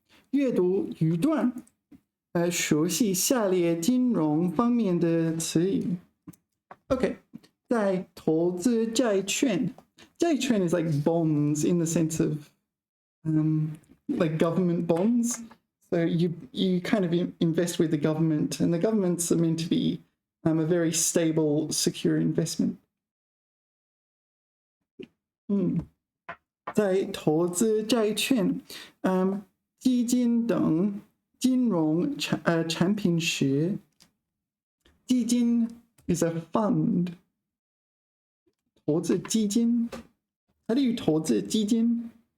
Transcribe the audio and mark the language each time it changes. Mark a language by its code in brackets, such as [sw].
[zh] 阅读语段，熟悉下列金融方面的词语。 [en] Okay, 在投资债券，债券 is like bonds in the sense of like government bonds. So you kind of invest with the government, and the governments are meant to be a very stable, secure investment. [zh] 在投资债券、基金等金融产品时，基金 [en] is a fund. 投资基金 How do you 投资基金?